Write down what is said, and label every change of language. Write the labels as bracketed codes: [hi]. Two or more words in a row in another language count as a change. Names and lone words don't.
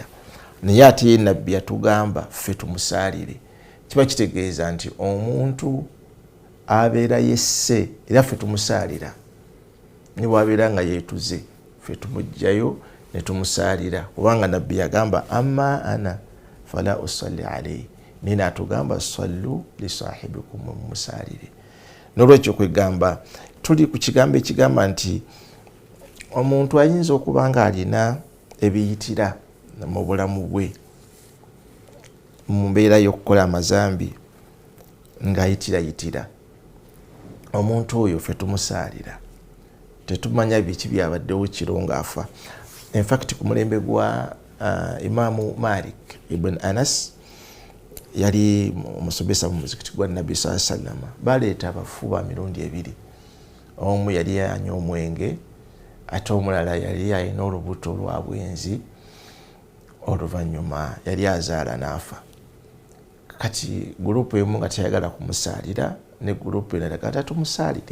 [lg] Naye ate ye nabbi yatugamba ffe tumusaalire. Kiba kitegeeza nti omuntu abeera yesse era ffe tumusaalira, ne bwabeera nga yeetuze ffe tumugjayo ne tumusaalira, kubanga nabbi yagamba [ar] أما أنا فلا أصلي عليه, [lg] naye n'atugamba [ar] صلوا لصاحبكم, [lg] mumusaalire. N'olwekyo kwegamba tuli ku kigambo ekigamba nti omuntu ayinza okuba nga alina ebiyitira mu bulamu bwe mu mbeera y'okukola amazambi ng'ayitirayitira. Omuntu oyo ffe tumusaalira, tetumanya biki byabaddewo kiro ng'afa. [en] In fact [lg] ku mulembe gwa Imaamu Malik ibn Anas yali omusomesa mu muzikiti gwa Nabbi [ar] صلى الله عليه وسلم, [lg] baleeta abafu mirundi ebiri. Omu yali anywa omwenge ate omulala yali alina olubuto lwa bwenzi, oluvannyuma yali azaala n'afa. Kati gurupu emu nga teyagala kumusaalira ne gurupu endala kati tumusaalire.